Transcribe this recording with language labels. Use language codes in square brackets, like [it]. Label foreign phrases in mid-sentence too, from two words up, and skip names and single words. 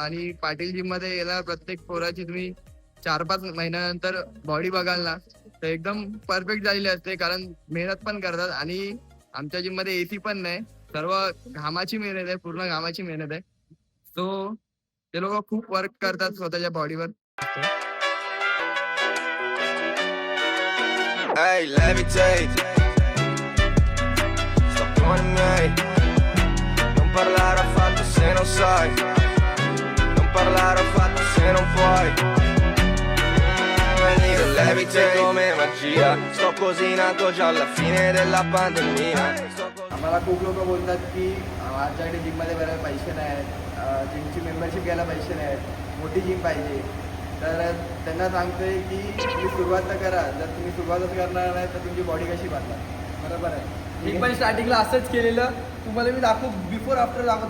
[mr] आणि पाटील जिम मध्ये येणार प्रत्येक पोराची तुम्ही 4-5 महिन्यानंतर बॉडी बघाल ना तर एकदम परफेक्ट झालेली असते, कारण मेहनत पण करतात. आणि आमच्या जिम मध्ये एसी पण नाही, सर्व घामाची मेहनत आहे, पूर्ण घामाची मेहनत आहे. सो ते लोक खूप वर्क करतात स्वतःच्या बॉडीवर. [en] Hey, levitate. [it] Sto con i miei. Non parlare affatto se non sai. Non parlare affatto se non puoi. Venire levitate come magia. Sto così in alto già alla fine della pandemia. [mr] आम्हाला खूप लोक बोलतात की आमच्याकडे जिममध्ये बऱ्याच पैसे नाही आहेत, जिमची मेंबरशिप घ्यायला पैसे नाही आहेत, मोठी जिम पाहिजे. तर त्यांना सांगतोय की तुम्ही सुरुवात तर करा. जर तुम्ही सुरुवातच करणार नाही तर तुमची बॉडी कशी बनणार. बरोबर आहे. मी पण स्टार्टिंगला असंच केलेलं. तुम्हाला मी दाखवू, [en] before after [mr] दाखवतो.